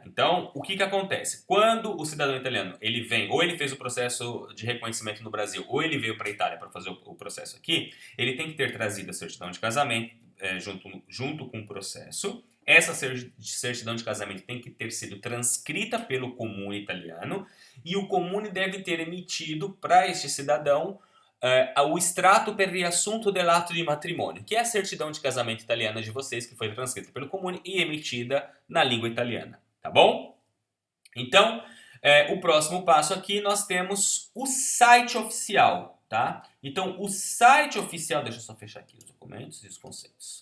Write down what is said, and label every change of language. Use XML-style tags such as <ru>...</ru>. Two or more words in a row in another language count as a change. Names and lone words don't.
<pt>Então, o que acontece? Quando o cidadão italiano ele vem, ou ele fez o processo de reconhecimento no Brasil, ou ele veio para a Itália para fazer o processo aqui, ele tem que ter trazido a certidão de casamento junto com o processo. Essa certidão de casamento tem que ter sido transcrita pelo comune italiano e o comune deve ter emitido para este cidadão o extrato</pt> <it>per riassunto dell'atto di matrimonio,</it> <pt>que é a certidão de casamento italiana de vocês, que foi transcrita pelo comune e emitida na língua italiana, tá bom? Então, o próximo passo aqui nós temos o site oficial, tá? Então, o site oficial, deixa eu só fechar aqui os documentos e os conceitos.</pt>